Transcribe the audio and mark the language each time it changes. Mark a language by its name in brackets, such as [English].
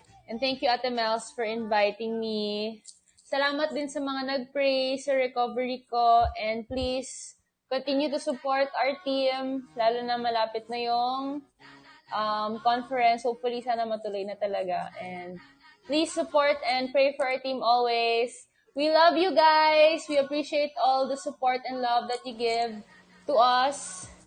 [English] And thank you, Ate Mels, for inviting me. [Filipino] Salamat din sa mga nag-pray sa recovery ko. [English] And please, continue to support our team. [Filipino] Lalo na malapit na yung conference. [English] Hopefully, [Filipino] sana matuloy na talaga. [English] And please support and pray for our team always. We love you guys. We appreciate all the support and love that you give to us.